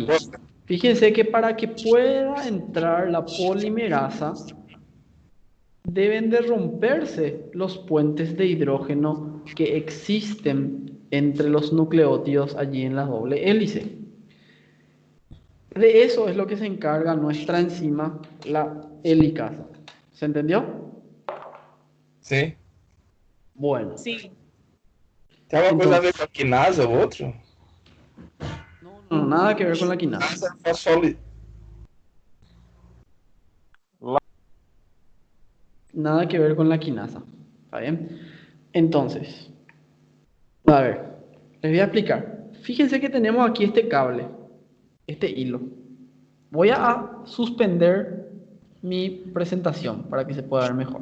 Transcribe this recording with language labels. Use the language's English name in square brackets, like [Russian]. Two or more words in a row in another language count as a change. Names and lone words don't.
[Spanish] Fíjense que para que pueda entrar la polimerasa, deben de romperse los puentes de hidrógeno que existen entre los nucleótidos allí en la doble hélice. De eso es lo que se encarga nuestra enzima, la helicasa. ¿Se entendió? [Portuguese] Sim. [Spanish] Bueno, [Portuguese] Sim. Tem alguma coisa a Então- ver com a quinase ou outro? [Spanish] no, nada que ver con la quinasa. [Portuguese] Quinase é fosfoli... [Spanish] Nada que ver con la quinasa. ¿Está bien? Entonces, a ver, les voy a explicar. Fíjense que tenemos aquí este cable, este hilo. Voy a suspender mi presentación para que se pueda ver mejor.